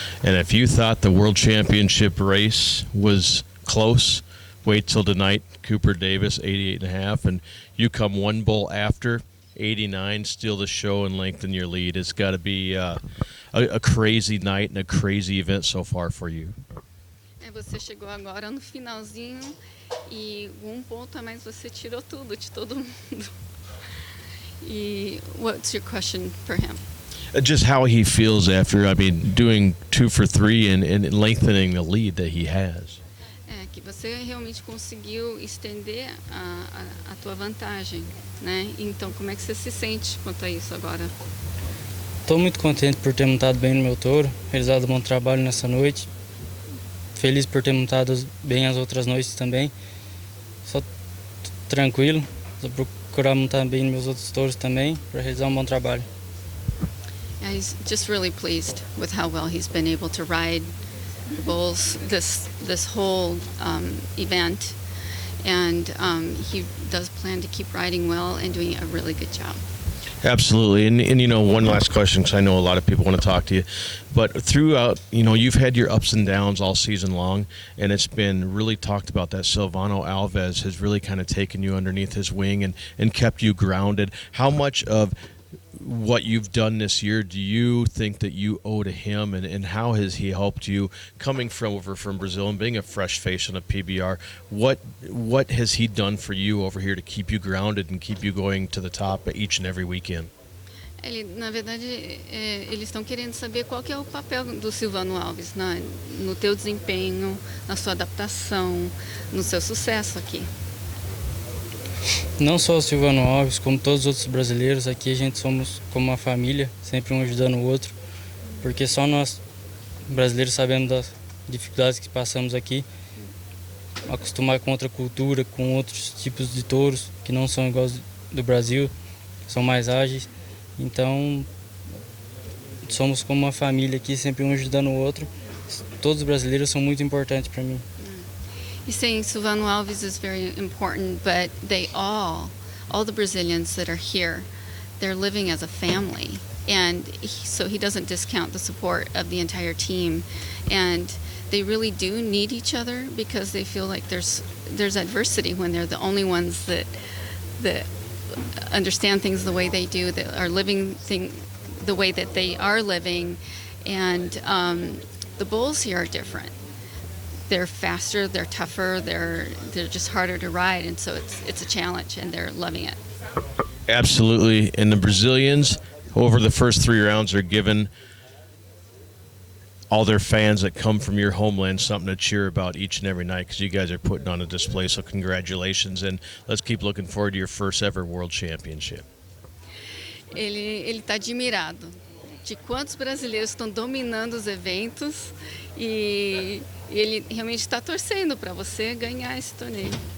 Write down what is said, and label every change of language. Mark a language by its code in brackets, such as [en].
[en] And if you thought the World Championship race was close, wait till tonight. Cooper Davis, 88.5, and you come one bull after. 89, steal the show and lengthen your lead. It's got to be a crazy night and a crazy event so far for you. [pt] Você chegou agora no finalzinho e ponto a mais você tirou tudo de todo mundo. [en] E what's your question for him? Just how he feels after, doing 2 for 3 and lengthening the lead that he has. [pt] Que você realmente conseguiu estender a tua vantagem, né? Então, como é que você se sente quanto a isso agora? Estou muito contente por ter montado bem no meu touro, realizado um bom trabalho nessa noite. Feliz por ter montado bem as outras noites também. Só tranquilo, vou procurar montar bem nos meus outros touros também para realizar um bom trabalho. [en] Yeah, he's just really pleased with how well he's been able to ride bulls this whole event, and he does plan to keep riding well and doing a really good job. Absolutely. And one last question, because I know a lot of people want to talk to you. But throughout, you've had your ups and downs all season long, and it's been really talked about that Silvano Alves has really kind of taken you underneath his wing and kept you grounded. How much of what you've done this year do you think that you owe to him, and how has he helped you coming over from Brazil and being a fresh face on a PBR? What has he done for you over here to keep you grounded and keep you going to the top each and every weekend? [pt] Na verdade, eles estão querendo saber qual que é o papel do Silvano Alves no teu desempenho, na sua adaptação, no seu sucesso aqui. Não só o Silvano Alves, como todos os outros brasileiros, aqui a gente somos como uma família, sempre um ajudando o outro, porque só nós, brasileiros, sabemos das dificuldades que passamos aqui, acostumar com outra cultura, com outros tipos de touros que não são iguais do Brasil, são mais ágeis, então somos como uma família aqui, sempre um ajudando o outro. Todos os brasileiros são muito importantes para mim. [en] He's saying Silvano Alves is very important, but they all the Brazilians that are here, they're living as a family. And so he doesn't discount the support of the entire team. And they really do need each other because they feel like there's adversity when they're the only ones that understand things the way they do, that are living the way that they are living. And the bulls here are different. They're faster, they're tougher, they're just harder to ride, and so it's a challenge, and they're loving it. Absolutely. And the Brazilians, over the first 3 rounds, are giving all their fans that come from your homeland something to cheer about each and every night, because you guys are putting on a display, so congratulations, and let's keep looking forward to your first ever World Championship. [pt] Ele está admirado de quantos brasileiros estão dominando os eventos e ele realmente está torcendo para você ganhar esse torneio.